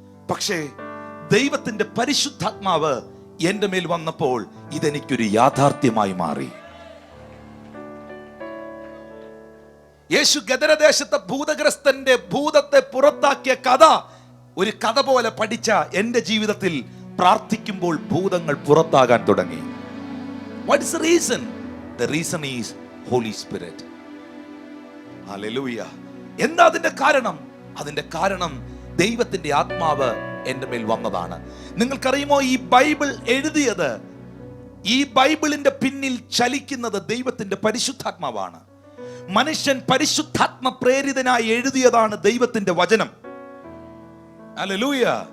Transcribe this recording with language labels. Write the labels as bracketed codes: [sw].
[ml] പക്ഷേ ദൈവത്തിന്റെ പരിശുദ്ധാത്മാവ് എന്റെ മേൽ വന്നപ്പോൾ ഇതെനിക്കൊരു യാഥാർത്ഥ്യമായി മാറി. യേശു ഗദരദേശത്തെ ഭൂതഗ്രസ്തന്റെ ഭൂതത്തെ പുറത്താക്കിയ കഥ ഒരു കഥ പോലെ പഠിച്ച എന്റെ ജീവിതത്തിൽ പ്രാർത്ഥിക്കുമ്പോൾ ഭൂതങ്ങൾ പുറത്താകാൻ തുടങ്ങി. [en] What is the reason? The reason is Holy Spirit. [ml] Hallelujah. എന്താ അതിന്റെ കാരണം? അതിന്റെ കാരണം ദൈവത്തിന്റെ ആത്മാവ് എന്റെ മേൽ വന്നതാണ്. നിങ്ങൾക്കറിയുമോ, ഈ ബൈബിൾ എഴുതിയത്, ഈ ബൈബിളിന്റെ പിന്നിൽ ചലിക്കുന്നത് ദൈവത്തിന്റെ പരിശുദ്ധാത്മാവാണ്. മനുഷ്യൻ പരിശുദ്ധാത്മ പ്രേരിതനായി എഴുതിയതാണ് ദൈവത്തിന്റെ വചനം. ഹല്ലേലൂയ.